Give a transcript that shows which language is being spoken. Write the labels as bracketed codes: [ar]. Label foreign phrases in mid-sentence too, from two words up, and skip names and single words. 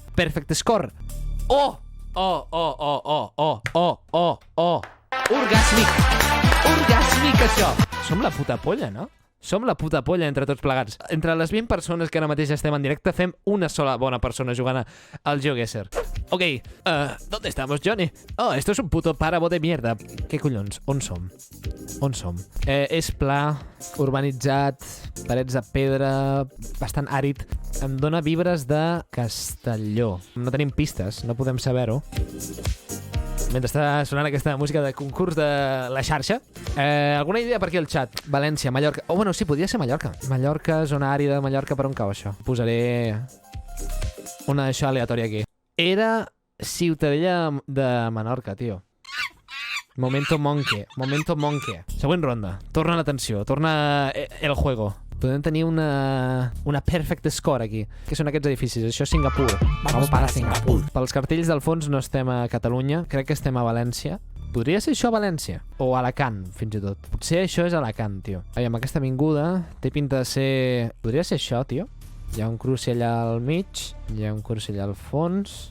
[en] Perfect score. [ca] Orgàsmic, això. Som la puta polla, no? Som la puta polla entre tots plegats. Entre les 20 persones que ara mateix estem en directe, fem una sola bona persona jugant al GeoGuessr. [es] Ok, ¿dónde estamos, Johnny? Oh, esto es un puto páramo de mierda. [ca] Què collons? On som? És pla, urbanitzat, parets de pedra, bastant àrid. Em dóna vibres de Castelló. No tenim pistes, no podem saber-ho. Mentre està sonant aquesta música de concurs de la xarxa. Alguna idea per aquí al xat? València, Mallorca... Oh, bueno, sí, podria ser Mallorca. Mallorca, zona àrida de Mallorca, per on cau això? Posaré una d'això aleatòria aquí. Era Ciutadella de Menorca, tio. Momento Monkey. Següent ronda. Torna l'atenció, torna el juego. Podem tenir una [en] perfect score [ca] aquí. Què són aquests edificis? Això és Singapur. [es] Vamos para Singapur. [ca] Pels cartells del fons no estem a Catalunya, crec que estem a València. Podria ser això a València? O a Alacant, fins i tot. Potser això és Alacant, tio. Aviam, aquesta avinguda té pinta de ser... Podria ser això, tio. Hi ha un cruci allà al mig, hi ha un cruci allà al fons...